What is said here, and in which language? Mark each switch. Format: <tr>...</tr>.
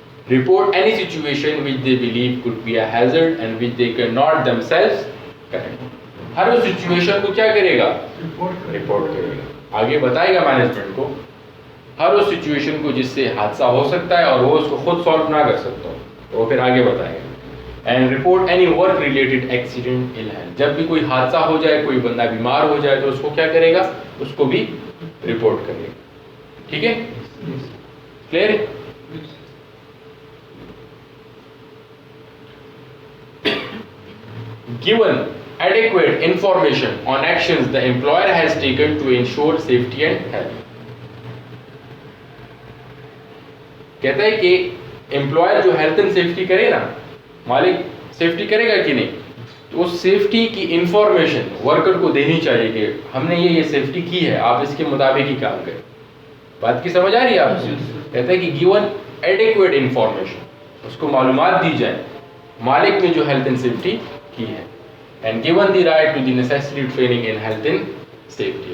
<en>Report any situation which they believe could be a hazard and which they cannot themselves correct.</en> <ur>Hare اس situation کو کیا کرے گا؟ Report کرے گا. آگے بتائے گا management کو ہر اس سچویشن کو جس سے حادثہ ہو سکتا ہے اور وہ اس کو خود سالو نہ کر سکتا ہو, تو وہ پھر آگے بتائے گا.</ur> <en>And report any work related accident in health.</en> <ur>جب بھی کوئی حادثہ ہو جائے, کوئی بندہ بیمار ہو جائے, تو اس کو کیا کرے گا؟ اس کو بھی رپورٹ کرے گا. ٹھیک ہے. کلیئر ہے.</ur> <en>Given adequate information on actions the employer has taken to ensure safety and health.</en> <ur>کہتا ہے کہ امپلائر جو ہیلتھ اینڈ سیفٹی کرے نا, مالک سیفٹی کرے گا کہ نہیں, تو اس سیفٹی کی انفارمیشن ورکر کو دینی چاہیے کہ ہم نے یہ سیفٹی کی ہے, آپ اس کے مطابق ہی کام کریں. بات کی سمجھ آ رہی ہے آپ سے؟ کہتا ہے کہ</ur> <en>given adequate information,</en> <ur>اس کو معلومات دی جائیں مالک نے جو ہیلتھ اینڈ سیفٹی کی ہے.</ur> <en>And given the right to the necessary training in health and safety.</en>